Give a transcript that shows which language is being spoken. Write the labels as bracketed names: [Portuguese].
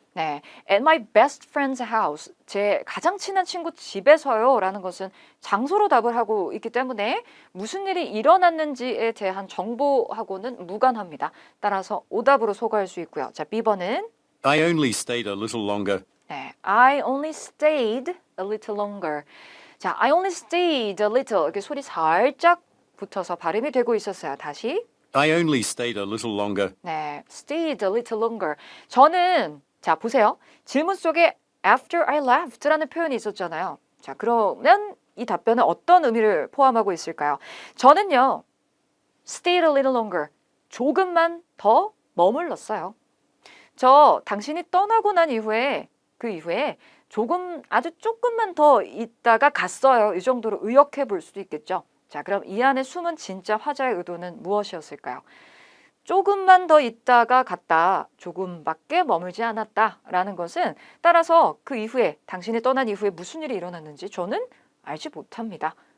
[Korean] 네, [English] at my best friend's house, [Korean] 제 가장 친한 친구 집에서요 라는 것은 장소로 답을 하고 있기 때문에 무슨 일이 일어났는지에 대한 정보하고는 무관합니다. 따라서 오답으로 소거할 수 있고요. 자, B번은 [English] I only stayed a little longer. 네, I only stayed a little longer. [Korean] 자, [English] I only stayed a little [Korean] 이렇게 소리 살짝 붙어서 발음이 되고 있었어요. 다시. [English] I only stayed a little longer. 네, stayed a little longer. [Korean] 저는 자, 보세요. 질문 속에 [English] after I left [Korean] 라는 표현이 있었잖아요. 자, 그러면 이 답변은 어떤 의미를 포함하고 있을까요? [English] 저는요, stayed a little longer. [Korean] 조금만 더 머물렀어요. 저 당신이 떠나고 난 이후에 그 이후에 아주 조금만 더 있다가 갔어요. 이 정도로 의역해 볼 수도 있겠죠. 자, 그럼 이 안에 숨은 진짜 화자의 의도는 무엇이었을까요? 조금만 더 있다가 갔다, 조금밖에 머물지 않았다 라는 것은 따라서 그 이후에 당신이 떠난 이후에 무슨 일이 일어났는지 저는 알지 못합니다.